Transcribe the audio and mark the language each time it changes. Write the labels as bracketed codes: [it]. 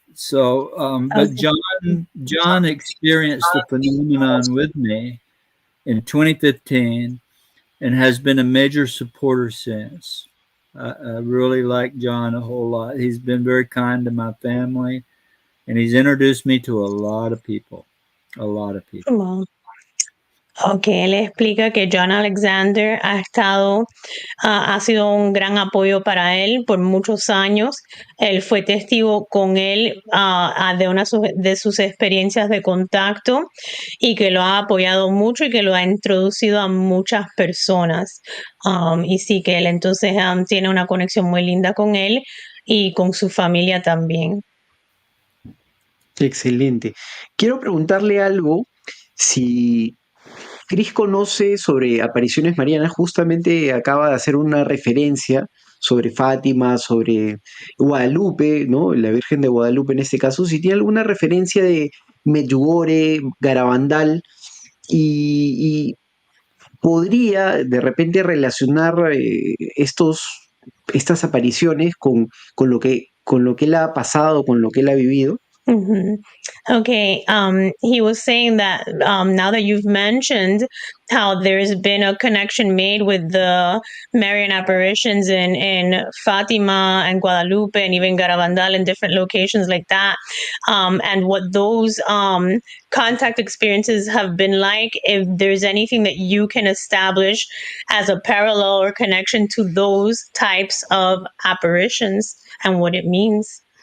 [en] But John experienced the phenomenon with me in 2015 and has been a major supporter since. I really like John a whole lot. He's been very kind to my family, and he's introduced me to a lot of people. A lot of people. Wow. [es] Ok, él explica que John Alexander ha sido un gran apoyo para él por muchos años. Él fue testigo con él de una de sus experiencias de contacto y que lo ha apoyado mucho y que lo ha introducido a muchas personas. Y sí que él entonces tiene una conexión muy linda con él y con su familia también. Excelente. Quiero preguntarle algo, si Chris conoce sobre apariciones marianas, justamente acaba de hacer una referencia sobre Fátima, sobre Guadalupe, ¿no? La Virgen de Guadalupe en este caso, si tiene alguna referencia de Medjugorje, Garabandal, y podría de repente relacionar estas apariciones con lo que él ha pasado, con lo que él ha vivido. [en] Mm-hmm. Okay. He was saying that now that you've mentioned how there's been a connection made with the Marian apparitions in Fatima and Guadalupe and even Garabandal and different locations like that, and what those contact experiences have been like, if there's anything that you can establish as a parallel or connection to those types of apparitions and what it means.